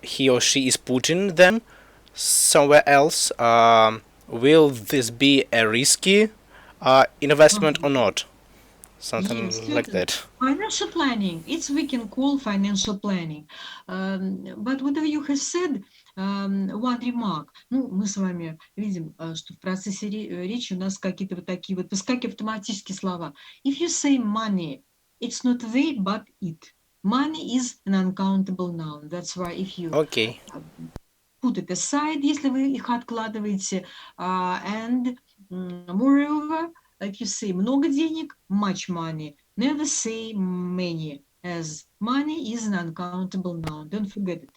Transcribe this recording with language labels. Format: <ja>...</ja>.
<en>he or she is putting them somewhere else, will this be a risky investment or not? Something Yes, like certainly. that. Financial planning, it's we can call financial planning. But whatever you have said, one remark.</en> <ru>Ну, мы с вами видим, что в процессе речи у нас какие-то вот такие вот выскакивают автоматические слова.</ru> <en>If you say money, it's not they, but it. Money is an uncountable noun. That's why if you Okay. put it aside,</en> <ru>если вы их откладываете,</ru> <en>and moreover, if you say</en> <ru>много денег,</ru> <en>much money, never say many, as money is an uncountable noun. Don't forget it.</en>